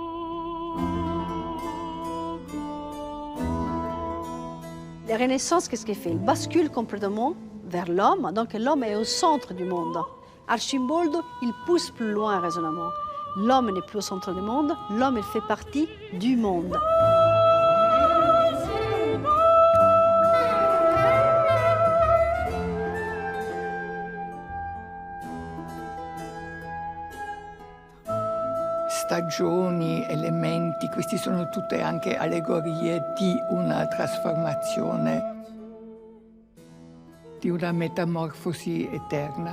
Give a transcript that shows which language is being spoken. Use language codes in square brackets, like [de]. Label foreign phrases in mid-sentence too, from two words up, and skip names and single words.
[fr] La Renaissance, qu'est-ce qu'elle fait? Elle bascule complètement vers l'homme, donc l'homme est au centre du monde. Arcimboldo, il pousse plus loin le raisonnement. L'homme n'est plus au centre du monde, l'homme il fait partie du monde. [it] Stagioni, elementi, questi sono tutte anche allegorie di una trasformazione, di una metamorfosi eterna.